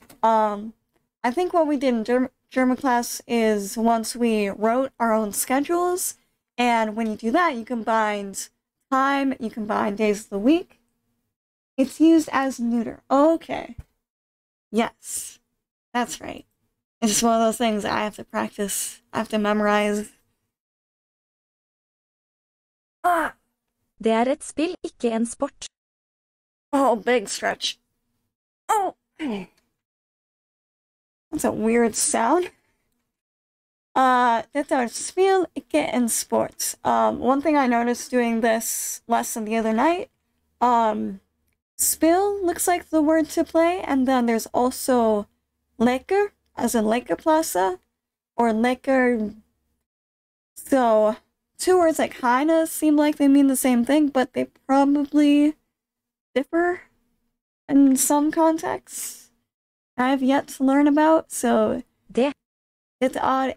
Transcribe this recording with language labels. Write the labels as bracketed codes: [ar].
[en] I think what we did in German class is once we wrote our own schedules, and when you do that, you combine time, you combine days of the week. It's used as neuter. Okay. Yes. That's right. It's just one of those things I have to practice. I have to memorize. Ah! [no] Det et spill, ikke en sport. [en] Oh, big stretch. Oh! That's a weird sound. [no] Dette er spill, ikke en sport. [en] One thing I noticed doing this lesson the other night, spill looks like the word to play, and then there's also leker, as in lekerplaza, or leker. So, two words that kinda seem like they mean the same thing, but they probably differ in some contexts I have yet to learn about, so it's odd.